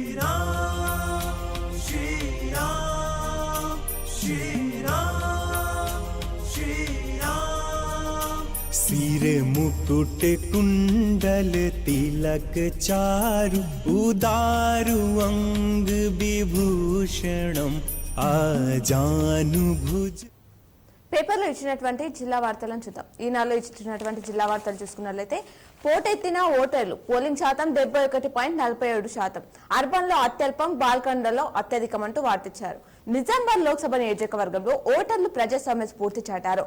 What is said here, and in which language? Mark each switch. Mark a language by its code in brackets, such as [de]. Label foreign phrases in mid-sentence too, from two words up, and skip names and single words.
[awa] राम श्री राम श्री राम श्री राम सिर मुकुट कुंडल तिलक चारु उदारु अंग विभूषणम आजानुभुज [te] పేపర్లో ఇచ్చినటువంటి జిల్లా వార్తలను చూద్దాం. ఈనాడులో ఇచ్చినటువంటి జిల్లా వార్తలు చూసుకున్నట్లయితే పోటెత్తిన ఓటర్లు పోలింగ్ శాతం 71.47%. అర్బన్ లో అత్యల్పం, బాల్కండలో అత్యధికం అంటూ వార్తిచ్చారు. నిజామాబాద్ లోక్సభ నియోజకవర్గంలో ఓటర్లు ప్రజాస్వామ్య స్ఫూర్తి చాటారు.